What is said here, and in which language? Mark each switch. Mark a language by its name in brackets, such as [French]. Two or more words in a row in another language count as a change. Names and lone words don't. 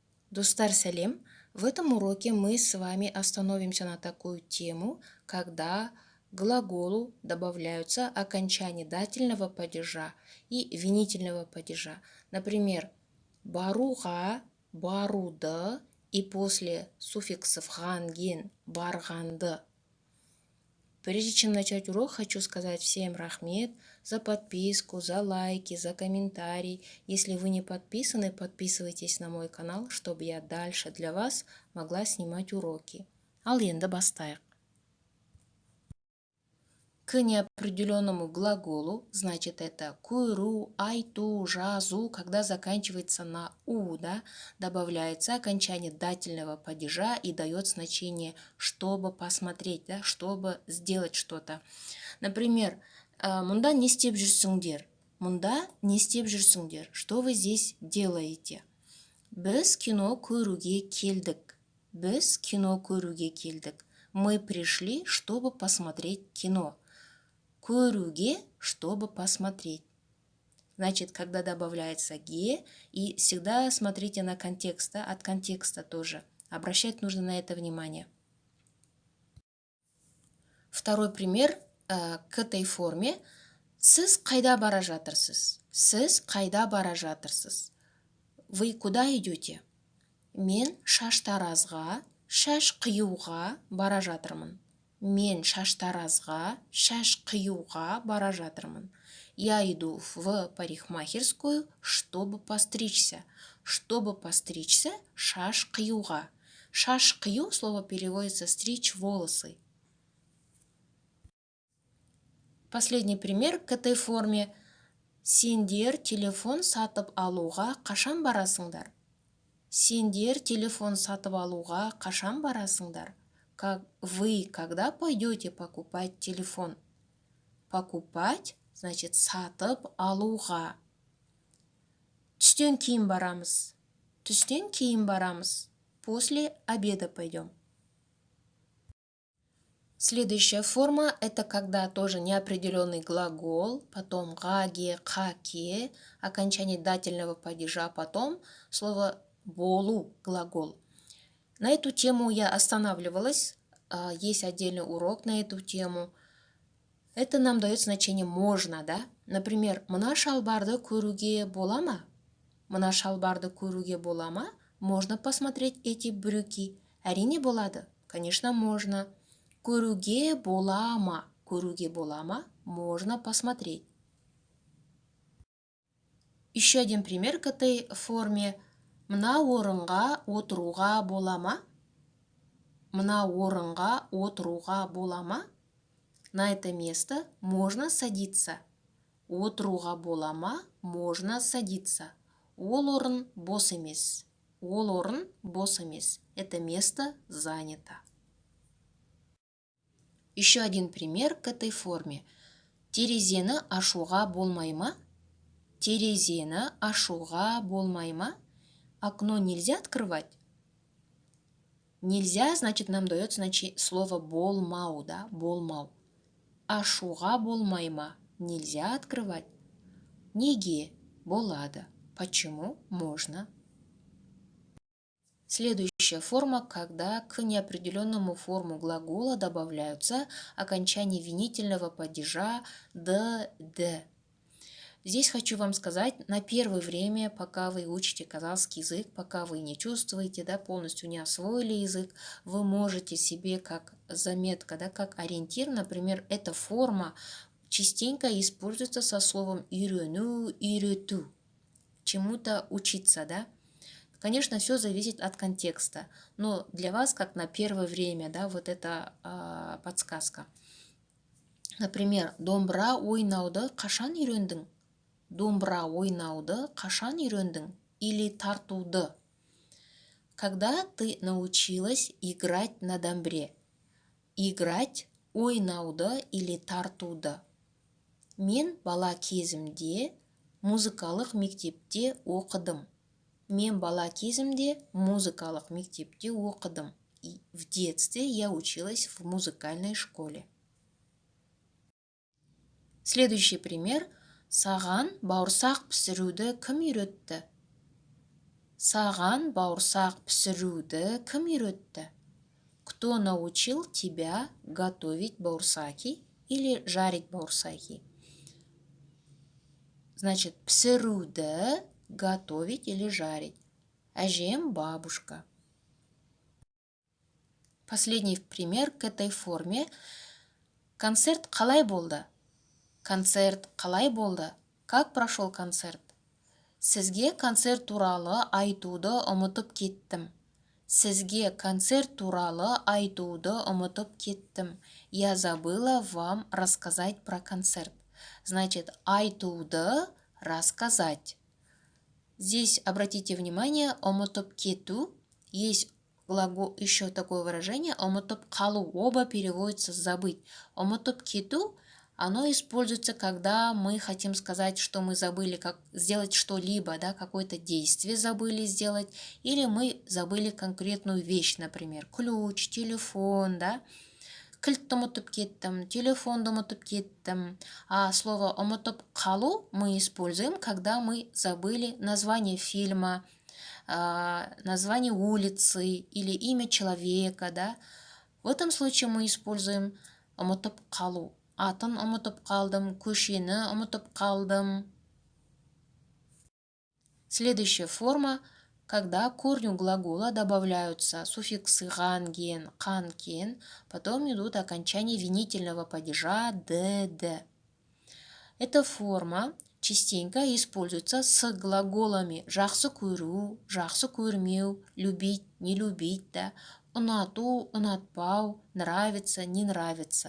[Kazakh] Достар салем! [Russian] В этом уроке мы с вами остановимся на такую тему, когда к глаголу добавляются окончания дательного падежа и винительного падежа. Например, [Kazakh] баруға, баруды [Russian] и после суффиксов [Kazakh] ған-ген барғанды. [Russian] Прежде чем начать урок, хочу сказать всем рахмет за подписку, за лайки, за комментарий. Если вы не подписаны, подписывайтесь на мой канал, чтобы я дальше для вас могла снимать уроки. [Kazakh] Ал енді бастайық. [Russian] К неопределенному глаголу, значит это [Kazakh] көру, айту, жазу, [Russian] когда заканчивается на у, да, добавляется окончание дательного падежа и дает значение чтобы посмотреть, да, чтобы сделать что-то. Например, [Kazakh] мұнда не істеп жүрсіңдер? Мұнда не істеп жүрсіңдер? [Russian] Что вы здесь делаете? [Kazakh] Біз кино көруге келдік. Біз кино көруге келдік. [Russian] Мы пришли, чтобы посмотреть кино. Көруге, чтобы посмотреть. Значит, когда добавляется ге, и всегда смотрите на контекст, да, от контекста тоже. Обращать нужно на это внимание. Второй пример к этой форме. [Kazakh] Сіз қайда бара жатырсыз? Сіз қайда бара жатырсыз? [Russian] Вы куда идете? [Kazakh] Мен шаштаразға, шаш қиюға бара жатырмын. Мен шаштаразға, шаш қиюға бара жатырмын. [Russian] Я иду в парикмахерскую, чтобы постричься. Чтобы постричься, [Kazakh] шаш қиюға. Шаш қию [Russian] слово переводится стричь волосы. Последний пример к этой форме. [Kazakh] Сендер телефон сатып алуға қашан барасыңдар? Сендер телефон сатып алуға қашан барасыңдар? [Russian] Вы когда пойдете покупать телефон? Покупать значит [Kazakh] сатып алуға. Түстен кейін барамыз. Түстен кейін барамыз. [Russian] После обеда пойдем. Следующая форма – это когда тоже неопределенный глагол, потом гаге, хаке, окончание дательного падежа, потом слово болу, глагол. На эту тему я останавливалась, есть отдельный урок на эту тему. Это нам дает значение «можно», да? Например, [Kazakh] «Мына шалбарды көруге бола ма?» «Мына шалбарды көруге бола ма?» [Russian] Можно посмотреть эти брюки? [Kazakh] Әрине болады. [Russian] Конечно, можно. [Kazakh] Көруге бола ма? Көруге бола ма? [Russian] Можно посмотреть. Еще один пример к этой форме. [Kazakh] Мына орынға отыруға бола ма? Мына орынға отыруға бола ма? [Russian] На это место можно садиться. [Kazakh] Отыруға бола ма? [Russian] Можно садиться. [Kazakh] Ол орын бос емес. Ол орын бос емес. [Russian] Это место занято. Еще один пример к этой форме. [Kazakh] Терезені ашуға болмай ма? Терезені ашуға болмай ма? [Russian] Окно нельзя открывать? Нельзя, значит, нам дает слово болмау, да, болмау. [Kazakh] Ашуға болмай ма? [Russian] Нельзя открывать. [Kazakh] Неге? Болады. [Russian] Почему? Можно. Следующая форма, когда к неопределенному форму глагола добавляются окончания винительного падежа «д». Здесь хочу вам сказать, на первое время, пока вы учите казахский язык, пока вы не чувствуете, да, полностью не освоили язык, вы можете себе как заметка, да, как ориентир, например, эта форма частенько используется со словом [Kazakh] «үйрену», «үйрету», [Russian] чему-то учиться, да. Конечно, все зависит от контекста, но для вас, как на первое время, да, вот эта подсказка. Например, [Kazakh] домбыра ойнауды қашан үйрендің? Домбыра ойнауды қашан үйрендің? [Russian] Или тартуды? Когда ты научилась играть на домбре? Играть, [Kazakh] ойнауды или тартуды? Мен бала кезімде музыкалық мектепте оқыдым. Мен бала кезімде музыкалық мектепте оқыдым. [Russian] И в детстве я училась в музыкальной школе. Следующий пример. [Kazakh] Саған бауырсақ пісіруді кім үйретті? Саған бауырсақ пісіруді кім үйретті? [Russian] Кто научил тебя готовить бауырсаки или жарить бауырсаки? Значит, пісіруді готовить или жарить. [Kazakh] Әжем, бабушка. [Russian] Последний пример к этой форме. [Kazakh] Концерт қалай болды? Концерт қалай болды? [Russian] Как прошел концерт? [Kazakh] Сізге концерт туралы айтуды ұмытып кеттім. Сізге концерт туралы айтуды ұмытып кеттім. [Russian] Я забыла вам рассказать про концерт. Значит, айтуды рассказать. Здесь обратите внимание, [Kazakh] ұмытып кету. [Russian] Есть глагол, еще такое выражение, [Kazakh] ұмытып қалу. [Russian] Оба переводятся забыть. [Kazakh] Ұмытып кету, [Russian] оно используется, когда мы хотим сказать, что мы забыли как сделать что-либо, да, какое-то действие забыли сделать, или мы забыли конкретную вещь, например, ключ, телефон, да. [Kazakh] Кілтті ұмытып кеттім, телефонды ұмытып кеттім. [Russian] А слово [Kazakh] ұмытып қалу [Russian] мы используем, когда мы забыли название фильма, название улицы или имя человека, да. В этом случае мы используем [Kazakh] ұмытып қалу. Атын ұмытып қалдым, көшені ұмытып қалдым. [Russian] Следующая форма, когда к корню глагола добавляются суффиксы [Kazakh] ған-ген, қан-кен, [Russian] потом идут окончания винительного падежа д. Эта форма частенько используется с глаголами [Kazakh] жақсы көру, жақсы көрмеу, [Russian] любить, не любить, да, [Kazakh] ұнату, ұнатпау, [Russian] нравится, не нравится.